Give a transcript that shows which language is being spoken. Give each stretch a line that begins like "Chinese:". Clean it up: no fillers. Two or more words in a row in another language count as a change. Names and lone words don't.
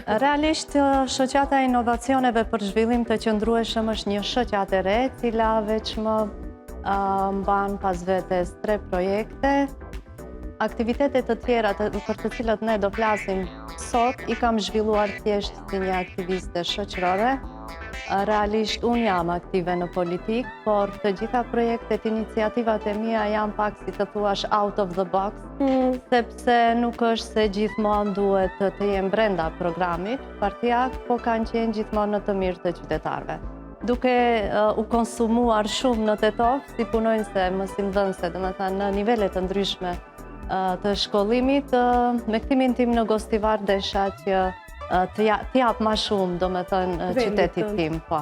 Albanian: Realisht, shoqata e inovacioneve për zhvillim të qëndrueshëm është një shoqatë e re, e cila veçmë mban pas vetes 3 projekte. Aktivitetet të tjera për të cilat ne do flasim sot i kam zhvilluar thjesht si një aktiviste shoqërore. Realisht unë jam aktive në politik, por të gjitha projektet, iniciativat e mia janë pak si të thuash
English: out of the box,
Albanian: sepse nuk është se gjithmonë duhet të jem brenda programit, partia, po kanë qenë gjithmonë në të mirë të qytetarëve. Duke u konsumuar shumë në Tetov, si punonjëse, mësimdhënëse, domethënë në nivele të ndryshme të shkollimit, me ktimin tim në Gostivar desha që të jap më shumë, domethënë qytetit tim, po.